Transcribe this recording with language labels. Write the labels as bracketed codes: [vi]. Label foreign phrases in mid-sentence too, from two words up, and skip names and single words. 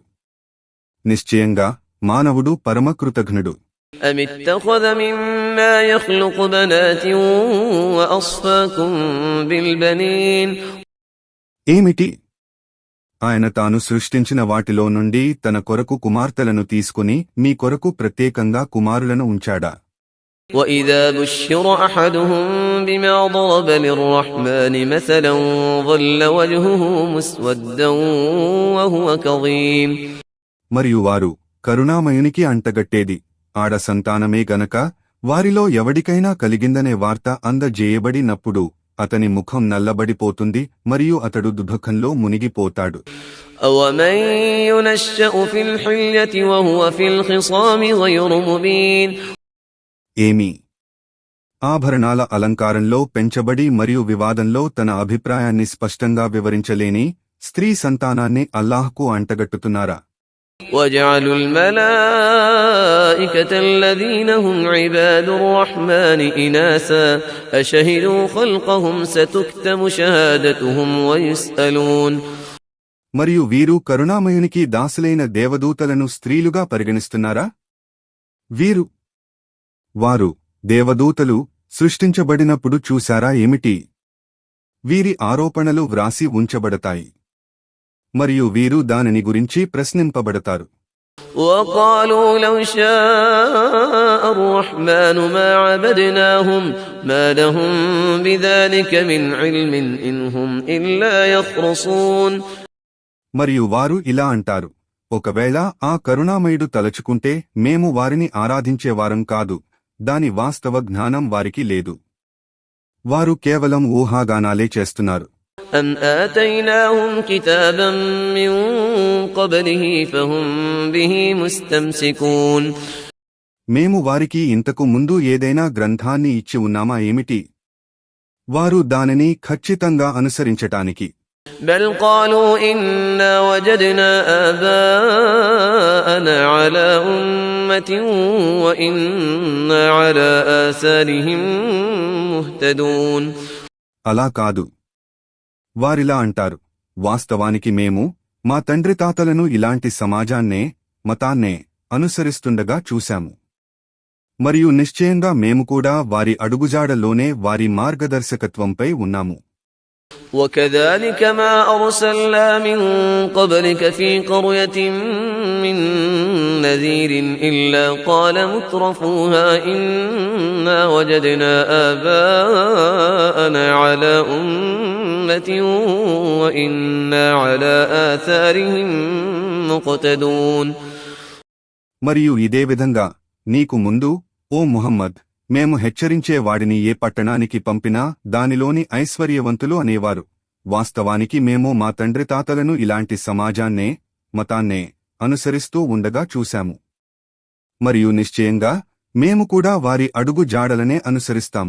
[te] నిశ్చయంగా మానవుడు పరమకృతఘ్నుడు. [ar] أَمِ اتَّخَذَ مِمَّا يَخْلُقُ بَنَاتٍ وَأَصْفَاكُم بِالْبَنِينَ. [te] ఏమిటి? ఆయన తాను సృష్టించిన వాటిలో నుండి తన కొరకు కుమార్తెలను తీసుకుని మీ కొరకు ప్రత్యేకంగా కుమారులను ఉంచాడా? [ar] وإذا بشر أحدهم بما ضرب للرحمن مثلا ظل وجهه مسودا وهو كظيم. [te] మరియు వారు కరుణామయునికి అంటగట్టేది ఆడ సంతానమే గనక వారిలో ఎవడికైనా కలిగిందనే వార్త అందజేయబడినప్పుడు అతని ముఖం నల్లబడిపోతుంది మరియు అతడు దుఃఖంలో మునిగిపోతాడు. [ar] أَوَمَن يُنَشَّأُ فِي الْحِلْيَةِ وَهُوَ فِي الْخِصَامِ غَيْرُ مُبِينٍ. [te] ఏమి ఆభరణాల అలంకారంలో పెంచబడి మరియు వివాదంలో తన అభిప్రాయాన్ని స్పష్టంగా వివరించలేని స్త్రీ సంతానాన్ని అల్లాహ్కు అంటగట్టుతున్నారా? [ar] وَجَعَلُوا الْمَلَائِكَةَ الَّذِينَ هُمْ عِبَادُ الرَّحْمَنِ إِنَاثًا أَشَهِدُوا خَلْقَهُمْ سَتُكْتَبُ شَهَادَتُهُمْ وَيُسْأَلُونَ. [te] మరియు వీరు కరుణామయునికి దాసులైన దేవదూతలను స్త్రీలుగా పరిగణిస్తున్నారా? వారు దేవదూతలు సృష్టించబడినప్పుడు చూశారా ఏమిటి? వీరి ఆరోపణలు వ్రాసి ఉంచబడతాయి మరియు వీరు దానిని గురించి ప్రశ్నింపబడతారు. [ar] وَقَالُوا لَوْ شَاءَ الرَّحْمَنُ مَا عَبَدْنَاهُمْ مَا لَهُم بِذَلِكَ مِنْ عِلْمٍ إِنْ هُمْ إِلَّا يَخْرُصُونَ. [te] మరియు వారు ఇలా అంటారు, ఒకవేళ ఆ కరుణామయుడు తలచుకుంటే మేము వారిని ఆరాధించేవారం కాదు, దాని వాస్తవ జ్ఞానం వారికి లేదు. వారు కేవలం ఊహాగానాలే చేస్తున్నారు. [ar] أَمْ آتَيْنَاهُمْ كِتَابًا مِّن قَبْلِهِ فَهُمْ بِهِ مُسْتَمْسِكُونَ. [te] మేము వారికి ఇంతకు ముందు ఏదైనా గ్రంథాన్ని ఇచ్చి ఉన్నామా ఏమిటి? వారు దానిని ఖచ్చితంగా అనుసరించటానికి [ar] بل قالوا إنا وجدنا آباءنا على أمة وإنا على آثارهم مهتدون. [te] అలా కాదు, వారిలా అంటారు, వాస్తవానికి మేము మా తండ్రి తాతలను ఇలాంటి సమాజాన్నే మతాన్నే అనుసరిస్తుండగా చూశాము మరియు నిశ్చయంగా మేము కూడా వారి అడుగుజాడల్లోనే వారి మార్గదర్శకత్వంపై ఉన్నాము. [ar] وكذلك ما أرسلنا من قبلك في قرية من نذير إلا قال مترفوها إنا وجدنا آباءنا على أمة وإنا على آثارهم مقتدون. [te] మరియు ఇదే విధంగా నీకు ముందు ఓ ముహమ్మద్ మేము హెచ్చరించే వాడిని ఏ పట్టణానికి పంపినా దానిలోని ఐశ్వర్యవంతులు అనేవారు, వాస్తవానికి మేము మా తండ్రి తాతలను ఇలాంటి సమాజాన్నే మతాన్నే అనుసరిస్తూ ఉండగా చూశాము మరియు నిశ్చయంగా మేము కూడా వారి అడుగు జాడలనే అనుసరిస్తాము.